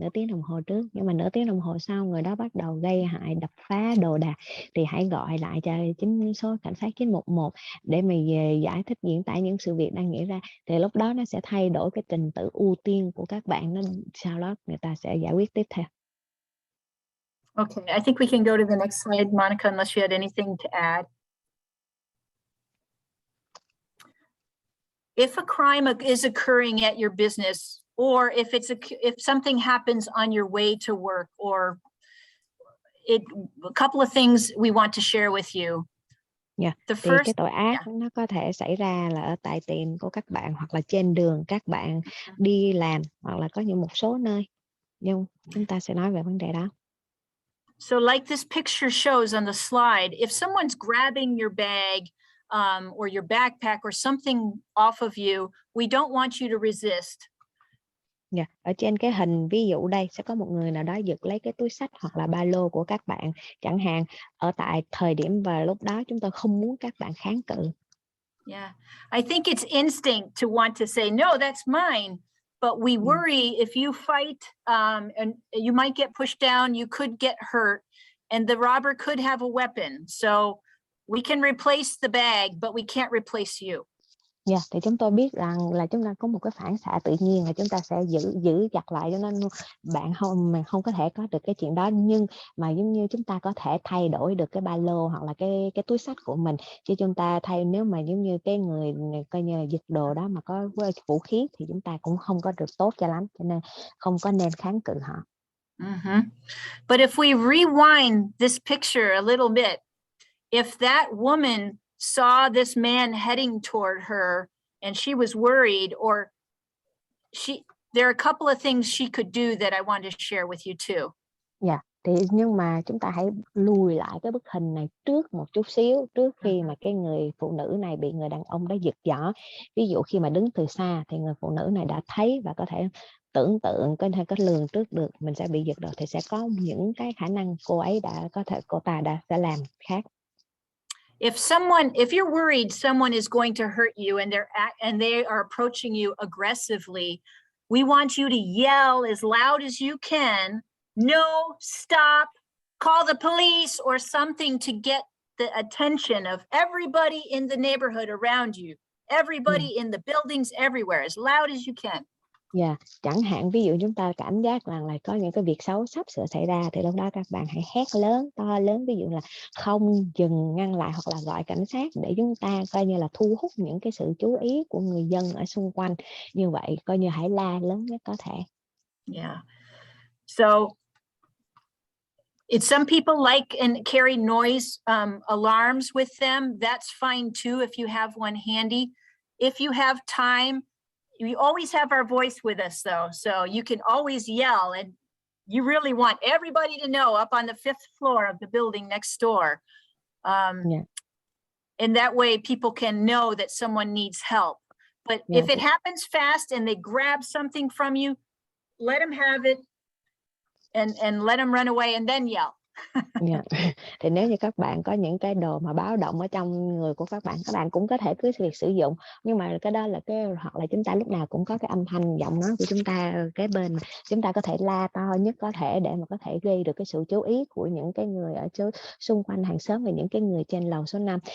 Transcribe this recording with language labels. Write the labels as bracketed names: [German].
[Vietnamese] Nửa tiếng đồng hồ trước, nhưng mà nửa tiếng đồng hồ sau người đó bắt đầu gây hại, đập phá đồ đạc, thì hãy gọi lại cho số cảnh sát 911 để mà giải thích, diễn tả những sự việc đang diễn ra. Thì lúc đó nó sẽ thay đổi cái trình tự ưu tiên của các bạn, nó sau đó người ta sẽ giải quyết tiếp theo. [English] Okay, I think we can go to the next slide, Monica, unless you had anything to add. If a crime is occurring at your business, or if something happens on your way to work, or a couple of things we want to share with you. [Vietnamese] Dạ. [English] The [Vietnamese] Thì [English] first, [Vietnamese] cái tội ác [English] yeah. [Vietnamese] nó có thể xảy ra là ở tại tiệm của các bạn, hoặc là trên đường các bạn đi làm, hoặc là có những một số nơi. Nhưng chúng ta sẽ nói về vấn đề đó. [English] So like this picture shows on the slide, if someone's grabbing your bag or your backpack or something off of you, we don't want you to resist. [Vietnamese] Dạ. Ở trên cái hình ví dụ đây sẽ có một người nào đó giật lấy cái túi xách hoặc là ba lô của các bạn chẳng hạn. Ở tại thời điểm và lúc đó chúng tôi không muốn các bạn kháng cự. [English] Yeah, I think it's instinct to want to say, no, that's mine. But we worry if you fight and you might get pushed down, you could get hurt, and the robber could have a weapon. So we can replace the bag, but we can't replace you. [Vietnamese] Dạ, thì chúng tôi biết rằng là chúng ta có một cái phản xạ tự nhiên là chúng ta sẽ giữ chặt lại, cho nên bạn không có thể có được cái chuyện đó, nhưng mà giống như chúng ta có thể thay đổi được cái ba lô hoặc là cái túi xách của mình, chứ chúng ta nếu mà giống như cái người coi như là giật đồ đó mà có vũ khí thì chúng ta cũng không có được tốt cho lắm, cho nên không có nên kháng cự họ. [English] But if we rewind this picture a little bit, if that woman saw this man heading toward her and she was worried, or there are a couple of things she could do that I want to share with you too. [Vietnamese] Dạ, thì nhưng mà chúng ta hãy lùi lại cái bức hình này trước một chút xíu, trước khi mà cái người phụ nữ này bị người đàn ông đó giật giỏ. Ví dụ khi mà đứng từ xa thì người phụ nữ này đã thấy và có thể tưởng tượng, có thể có lường trước được mình sẽ bị giật đồ, thì sẽ có những cái khả năng cô ta sẽ làm khác. [English] If you're worried someone is going to hurt you and they are approaching you aggressively, we want you to yell as loud as you can, no, stop, call the police or something to get the attention of everybody in the neighborhood around you, everybody in the buildings, everywhere, as loud as you can. [Vietnamese] Dạ, chẳng hạn ví dụ chúng ta cảm giác rằng là có những cái việc xấu sắp sửa xảy ra, thì lúc đó các bạn hãy hét lớn, to lớn, ví dụ là không, dừng, ngăn lại, hoặc là gọi cảnh sát, để chúng ta coi như là thu hút những cái sự chú ý của người dân ở xung quanh. Như vậy coi như hãy la lớn nhất có thể. [English] Yeah. So some people like and carry noise alarms with them. That's fine too if you have one handy. If you have time, we always have our voice with us though, so you can always yell, and you really want everybody to know up on the 5th floor of the building next door. And that way people can know that someone needs help. But if it happens fast and they grab something from you, let them have it and let them run away and then yell. [Vietnamese] Thì nếu như các bạn có những cái đồ mà báo động ở trong người của các bạn cũng có thể cứ việc sử dụng, nhưng mà cái đó là hoặc là chúng ta lúc nào cũng có cái âm thanh giọng nói của chúng ta cái bên mà chúng ta có thể la to nhất có thể để mà có thể gây được cái sự chú ý của những cái người ở xung quanh hàng xóm và những cái người trên lầu số 5.